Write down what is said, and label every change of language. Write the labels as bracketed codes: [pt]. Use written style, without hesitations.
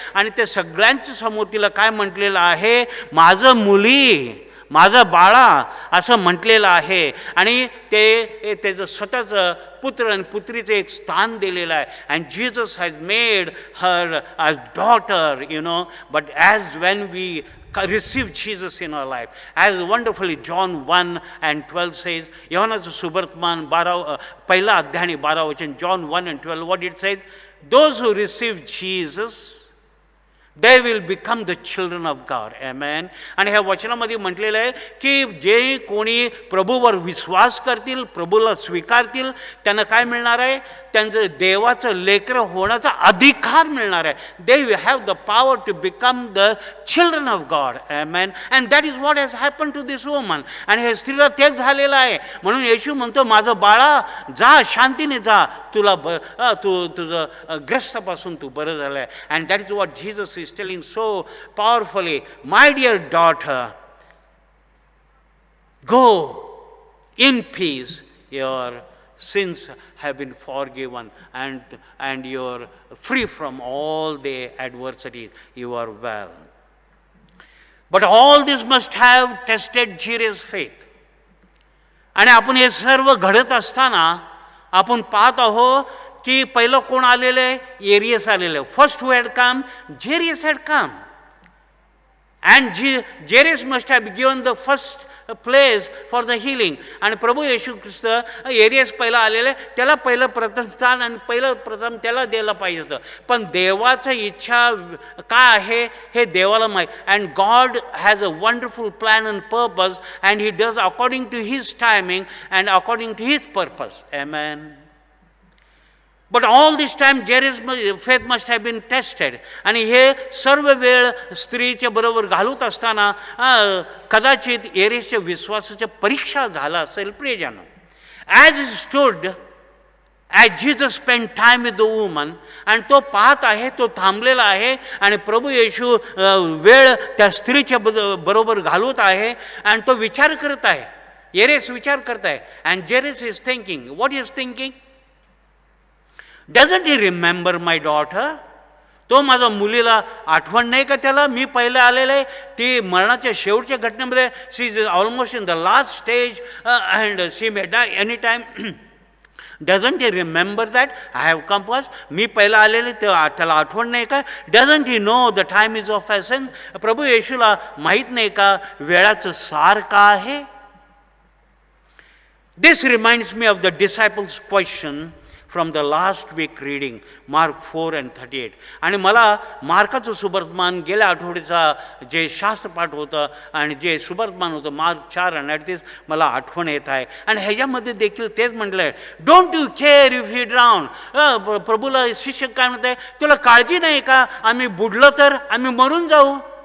[mr] आणि ते सगळ्यांच्या समोर तिला काय म्हटलेलं आहे, माझं मुली, माझा बाळा असं म्हटलेलं आहे. आणि ते त्याचं स्वतःचं पुत्र आणि पुत्रीचं एक स्थान दिलेलं आहे. [en] and Jesus has made her as daughter, but as when we receive Jesus in our life, as wonderfully John 1:12 says, [mr] योहानाचं सुवर्तमान 1ला अध्याय आणि 12 वचन, [en] John 1:12, what it says, those who receive Jesus, they will become the children of God. Amen. [mr] आणि ह्या वचनामध्ये म्हटलेलं आहे की जे कोणी प्रभूवर विश्वास करतील, प्रभूला स्वीकारतील, त्यांना काय मिळणार आहे, त्यांचं देवाचं लेकरं होण्याचा अधिकार मिळणार आहे. [en] They will have the power to become the children of God. आमेन. And that is what has happen to this woman. [mr] आणि हे स्त्रीला तेच झालेलं आहे. म्हणून येशू म्हणतो, माझं बाळा, जा, शांतीने जा, तुझं ग्रस्तापासून तू बरं झालं आहे. [en] And that is what Jesus is telling so powerfully, my dear daughter, go in peace, your sins have been forgiven and you're free from all the adversities, you are well. But all this must have tested Jairus' faith. [mr] आणि आपण हे सर्व घडत असताना आपण पाहत आहोत की पहिलं कोण आलेलं आहे, एरियस आलेलं आहे. [en] First who had come, Jairus had come. And Jairus must have given the first place for the healing. [mr] आणि प्रभू येशू ख्रिस्त एरियस पहिला आलेलं आहे, त्याला पहिलं प्रथम स्थान आणि प्रथम त्याला द्यायला पाहिजे होतं. पण देवाचं इच्छा काय आहे हे देवाला माहीत. [en] And God has a wonderful plan and purpose and he does according to his timing and according to his purpose. आमेन. But all this time Jairus' faith must have been tested. [mr] आणि हे सर्व वेळ स्त्रीच्या बरोबर घालवत असताना कदाचित एरिसच्या विश्वासाच्या परीक्षा झाला असेल प्रियजन. [en] As he stood as Jesus spend time with the woman, [mr] आणि तो पाहत आहे, तो थांबलेला आहे, आणि प्रभू येशू वेळ त्या स्त्रीच्या बरोबर घालवत आहे, आणि तो विचार करत आहे. येरेस विचार करत आहे. [en] And Jairus is thinking, what is thinking? Doesn't he remember my daughter? [mr] तो माझ्या मुलीला आठवण नाही का त्याला? मी पहिले आलेलं आहे, ती मरणाच्या शेवटच्या घटनेमध्ये, [en] She is almost in the last stage and she may die any time. Doesn't he remember that I have come first? [mr] मी पहिला आलेले त्याला आठवण नाही का? [en] Doesn't he know the time is of essence? [mr] प्रभू येशूला माहीत नाही का वेळाचं सार का आहे? [en] This reminds me of the disciples question from the last week reading, Mark 4 and 38. [mr] आणि मला मार्काचं सुवर्तमान गेल्या आठवड्याचा जे शास्त्रपाठ होतं आणि जे सुवर्तमान होतं मार्क 4 and 38 मला आठवण येत आहे. आणि ह्याच्यामध्ये देखील तेच म्हटलं आहे, [en] Don't you care if you drown. [mr] प्रभूला शिष्य काय म्हणत आहे, तुला काळजी नाही का आम्ही बुडलो तर आम्ही मरून जाऊ?